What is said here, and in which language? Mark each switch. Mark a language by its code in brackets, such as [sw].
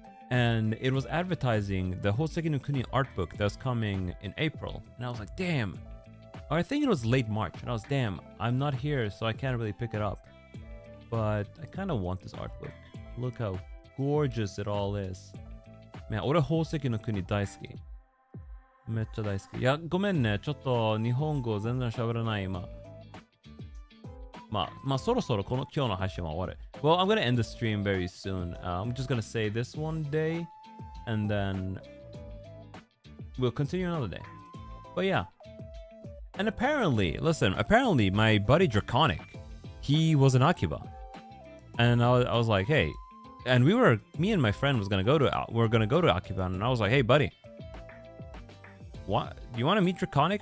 [en] And it was advertising the Hoseki no Kuni art book that's coming in April. And I was like, damn. Or I think it was late March. And I was, damn, I'm not here, so I can't really pick it up. But I kind of want this art book. Look how gorgeous it all is. [ja] Man, 俺宝石の国大好き。めっちゃ大好き。いや、ごめんね。ちょっと日本語全然喋らない今。まあ、そろそろ今日の配信は終わる。 [en] Well, I'm gonna end the stream very soon. I'm just gonna say this one day, and then we'll continue another day. But yeah. And apparently my buddy Draconic, he was in Akiba. And I was like, hey, and me and my friend we're gonna go to Akiba, and I was like, hey buddy, what, do you want to meet Draconic?